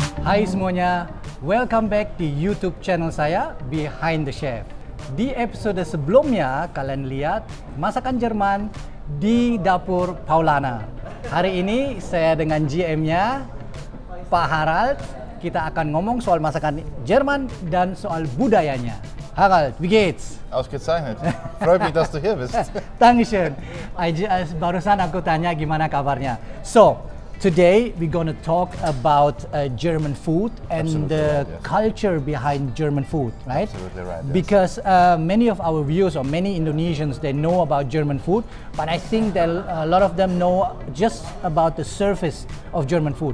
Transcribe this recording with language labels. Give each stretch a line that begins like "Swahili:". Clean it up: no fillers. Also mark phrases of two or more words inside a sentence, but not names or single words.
Indonesian: Hai semuanya,
English: welcome back
Indonesian: di YouTube channel saya, Behind the Chef. Di episode sebelumnya, kalian lihat masakan Jerman di dapur Paulaner. Hari ini saya dengan GM-nya, Pak Harald. Kita akan ngomong soal masakan Jerman dan soal budayanya.
German: Harald, wie geht's? Ausgezeichnet. Freut mich, dass du hier bist. Dankeschön.
Indonesian: Barusan aku tanya gimana kabarnya.
English: So, today we're gonna talk about German food and the culture behind German food, right? Absolutely right. Yes. Because many of our viewers or many Indonesians, they know about German food, but I think that a lot of them know just about the surface of German food.